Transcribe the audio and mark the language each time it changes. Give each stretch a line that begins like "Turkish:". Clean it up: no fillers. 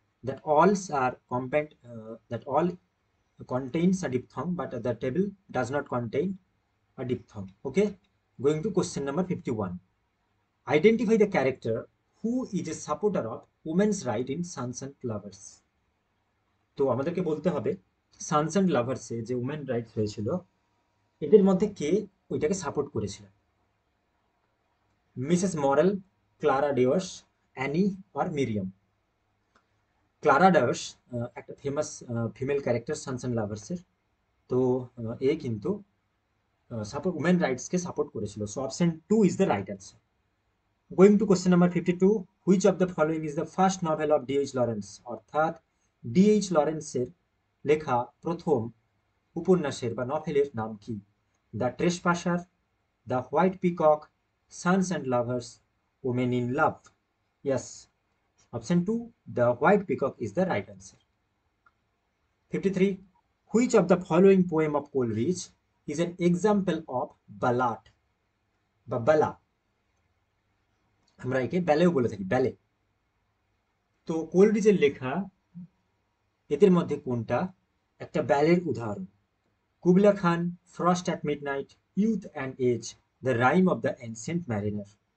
English: That all are compact. That all contains a diphthong, but the table does not contain a diphthong. Okay. Going to question number 51. Identify the character who is a supporter of women's right in Sons and Lovers.
Bangla: তো আমাদেরকে বলতে হবে Sans and লাভার্সে যে women rights হয়েছিল এদের মধ্যে কে ওইটাকে support করেছিল? মিসেস মরেল, ক্লারা ডেওস, অ্যানি আর মিরিয়াম? ক্লারা ডেওস একটা famous female character Sans and লাভার্সের। তো এ কিন্তু সাপোর্ট উমেন রাইটসকে সাপোর্ট করেছিল।
English: So option 2 is the right answer. Going to question number 52. Which of the following is the first novel of D H Lawrence?
Bangla: অর্থাৎ DH লরেন্সের লেখা প্রথম উপন্যাসের বা নভেলের নাম কি?
English: The trespasser, the white peacock, sons and lovers, women in love? Yes, option 2, the white peacock is the right answer. 53. Which of the following poem of Coleridge is an example of ballad বা balla?
Bangla: আমরা একে ব্যালেও বলে থাকি, ব্যালে। তো কোলরিজের লেখা এদের মধ্যে কোনটা একটা ব্যালের উদাহরণ?
English: Kubla Khan, frost at midnight, youth and age, the rime of the ancient mariner?